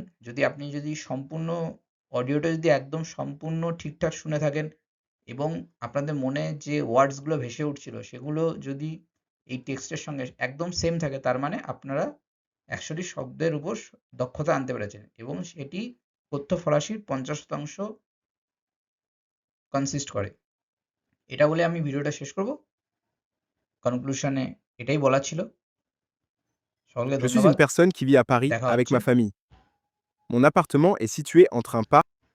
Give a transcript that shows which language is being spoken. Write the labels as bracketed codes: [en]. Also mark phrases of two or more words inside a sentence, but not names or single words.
[bn] যদি আপনি সম্পূর্ণ অডিওটা যদি একদম সম্পূর্ণ ঠিকঠাক শুনে থাকেন এবং আপনাদের মনে যে ওয়ার্ডসগুলো ভেসে উঠছিল সেগুলো যদি এই টেক্সটের সঙ্গে একদম সেম থাকে, তার মানে আপনারা ১০০টি শব্দের উপর দক্ষতা আনতে পেরেছেন এবং সেটি কথ্য ফরাসির ৫০% কনসিস্ট করে। এটা বলে আমি ভিডিওটা শেষ করব। কনক্লুশনে এটাই বলার ছিল। সকলকে [fr] Je suis [bn] ধন্যবাদ। [fr] une personne qui vit à Paris [bn] দেখা avec হচ্ছে। [fr] ma famille. Mon appartement est situé entre un parc